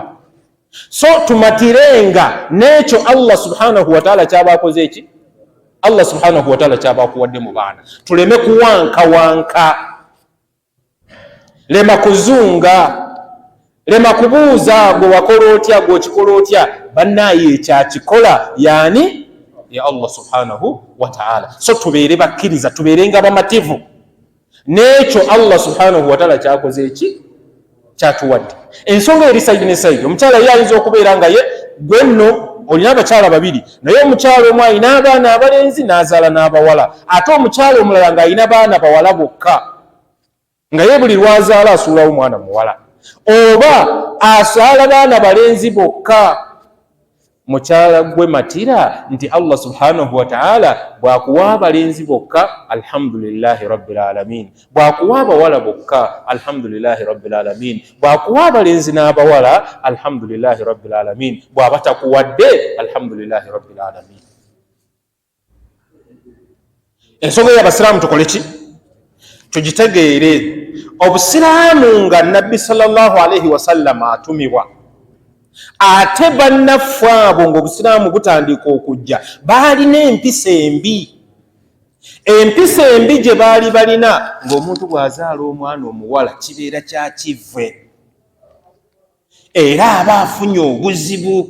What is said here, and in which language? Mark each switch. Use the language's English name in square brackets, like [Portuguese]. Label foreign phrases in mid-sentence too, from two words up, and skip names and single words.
[Ganda] So tumatirenga n'ekyo [Arabic] الله سبحانه وتعالى [Ganda] ky'abaakoze eki [Arabic] الله سبحانه وتعالى [Ganda] ky'abaakuwadde mu baana, tuleme kuwankawanka, lema kuzunga, lema kubuuza gwe wakola otya gwe okikola otya. Bannaayi ekyakikola yani ya [Arabic] الله سبحانه وتعالى. [Ganda] So tubeere bakkiriza, tubeerenga bamativu n'ekyo [Arabic] الله سبحانه وتعالى [Ganda] kyakoze eki kyatuwadde. Ensonga eri sayidi ne sayidi, omukyala ye ayinza okubeera nga ye gwe nno olina abakyala babiri, naye omukyala omu alina abaana abalenzi n'azaala n'abawala, ate omukyala omulala ng'alina baana bawala bokka, nga ye buli lwazaala asuulawo mwana muwala, oba asaala baana balenzi bokka. Mukyala gwe matira nti [Arabic] الله سبحانه وتعالى [Ganda] bwakuwa abalenzi bokka [Arabic] الحمد لله رب العالمين, [Ganda] bwakuwa abawala bokka [Arabic] الحمد لله رب العالمين, [Ganda] bwakuwa abalenzi n'abawala [Arabic] الحمد لله رب العالمين, [Ganda] bw'aba takuwadde [Arabic] الحمد لله رب العالمين. [Ganda] Ensonga y'abasiraamu tukole ki? Tugitegeere. Obusiraamu nga Nabbi [Arabic] صلى الله عليه وسلم [Ganda] atumibwa, ate bannaffe abo ng'obusiraamu butandika okujja baalina empisa embi. Empisa embi gye baali balina ng'omuntu bw'azaala omwana omuwala kibeera kya kivve, era aba afunye obuzibu.